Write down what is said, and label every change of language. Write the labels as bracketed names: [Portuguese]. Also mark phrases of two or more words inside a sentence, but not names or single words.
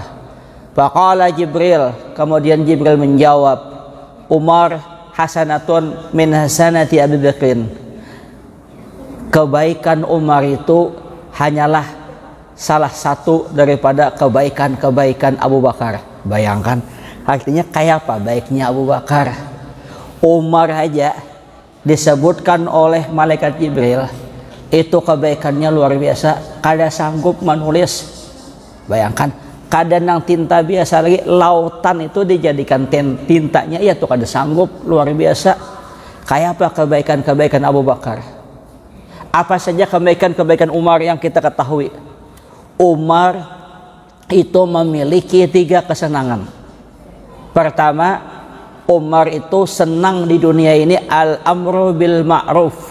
[Indonesian] Faqala Jibril, kemudian Jibril menjawab, [Arabic] "عمر حسنة من حسنات أبي بكر." [Indonesian] Kebaikan Umar itu hanyalah salah satu daripada kebaikan-kebaikan Abu Bakar. Bayangkan, artinya kayak apa baiknya Abu Bakar. Umar aja disebutkan oleh malaikat Jibril, itu kebaikannya luar biasa, kada sanggup menulis. Bayangkan, kada nang tinta biasa lagi, lautan itu dijadikan tintanya, ya tuh kada sanggup, luar biasa. Kayak apa kebaikan-kebaikan Abu Bakar? Apa saja kebaikan-kebaikan Umar yang kita ketahui? Umar itu memiliki 3 kesenangan. Pertama, Umar itu senang di dunia ini [Arabic] الأمر بالمعروف.